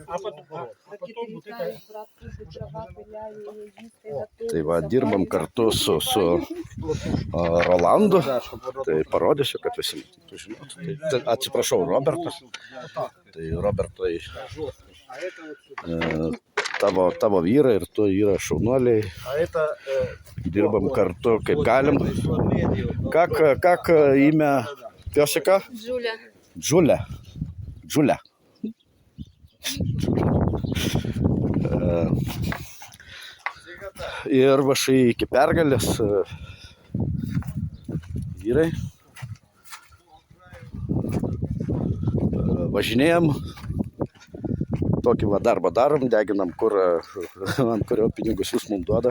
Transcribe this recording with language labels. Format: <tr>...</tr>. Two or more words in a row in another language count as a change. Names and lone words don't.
<lt>Tai va, dirbam kartu su Rolandu. Tai parodysiu, kad visi žinotų. Tai atsiprašau, Robertas. Tai Robertai, tavo vyrai ir tu yra šaunuoliai. Dirbam kartu, kaip galim.</lt> <ru>Как имя пёсика? Джуля.</ru> <lt>Ir vašai iki pergalės vyrai. Važinėjom, tokį darbą darom, deginam kurą, ant kurio pinigus jūs mums duoda.</lt>